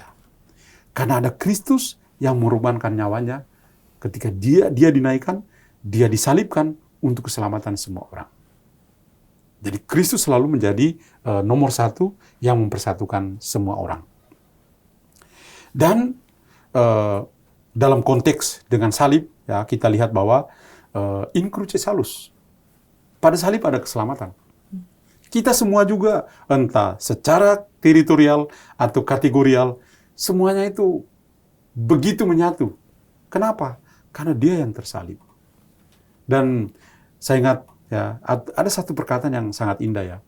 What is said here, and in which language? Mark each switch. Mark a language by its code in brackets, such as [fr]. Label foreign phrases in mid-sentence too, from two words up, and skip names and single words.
[id] Karena ada Kristus yang mengorbankan nyawanya ketika dia dinaikkan, dia disalibkan untuk keselamatan semua orang. Jadi Kristus selalu menjadi nomor satu yang mempersatukan semua orang. Dan dalam konteks dengan salib, ya, kita lihat bahwa [la] in cruce salus, [id] pada salib ada keselamatan. Kita semua juga, entah secara teritorial atau kategorial, semuanya itu begitu menyatu. Kenapa? Karena dia yang tersalib. Dan saya ingat, ya, ada satu perkataan yang sangat indah, ya.